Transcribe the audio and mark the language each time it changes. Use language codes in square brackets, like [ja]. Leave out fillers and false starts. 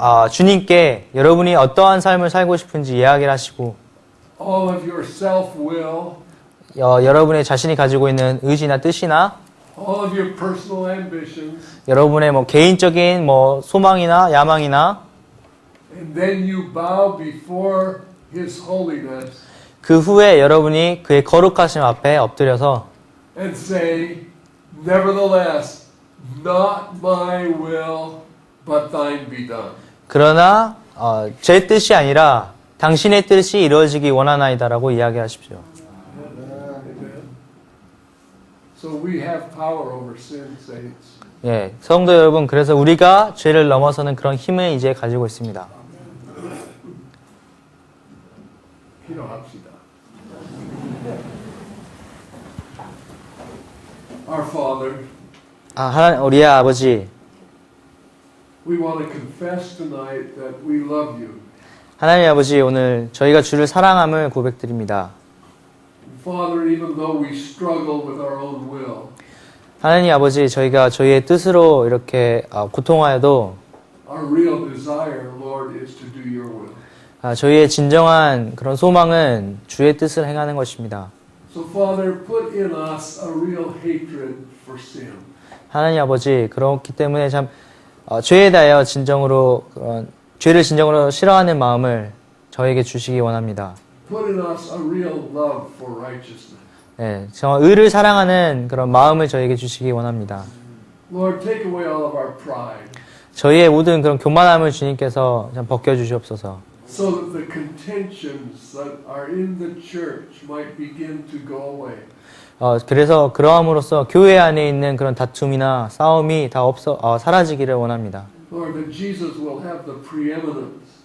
[ko] 주님께 여러분이 어떠한 삶을 살고 싶은지 이야기를 하시고 [en] All of your self-will. [ko] 여러분의 자신이 가지고 있는 의지나 뜻이나 [en] All of your personal ambitions. [ko] 여러분의 뭐 개인적인 뭐 소망이나 야망이나 [en] And then you bow before His holiness. [ko] 그 후에 여러분이 그의 거룩하심 앞에 엎드려서 [en] And say, nevertheless, not my will, but thine be done. [ko] 그러나 제 뜻이 아니라 당신의 뜻이 이루어지기 원하나이다라고 이야기하십시오. [en] So we have power over sin, saints. [ko] 예, 성도 여러분, 그래서 우리가 죄를 넘어서는 그런 힘을 이제 가지고 있습니다. 기도합시다. [en] Our Father, [ko] 우리의 아버지, [en] we want to confess tonight that we love you. [ko] 하나님 아버지, 오늘 저희가 주를 사랑함을 고백드립니다. [en] Father, even though we struggle with our own will, [ko] 하나님 아버지, 저희가 저희의 뜻으로 이렇게 고통하여도 [en] our real desire, Lord, is to do your will. [ko] 저희의 진정한 그런 소망은 주의 뜻을 행하는 것입니다. [en] So, Father, put in us a real hatred for sin. [ko] 하나님 아버지, 그렇기 때문에 참 죄에 대하여 진정으로 죄를 진정으로 싫어하는 마음을 저에게 주시기 원합니다. [en] Put in us a real love for righteousness. [ko] 네, 정말 의를 사랑하는 그런 마음을 저에게 주시기 원합니다. [en] Lord, take away all of our pride, [ko] 저희의 모든 그런 교만함을 주님께서 참 벗겨 주시옵소서. [en] so that the contentions that are in the church might begin to go away. [ko] 그래서 그러함으로써 교회 안에 있는 그런 다툼이나 싸움이 다 사라지기를 원합니다. [en] Lord, that Jesus will have the preeminence.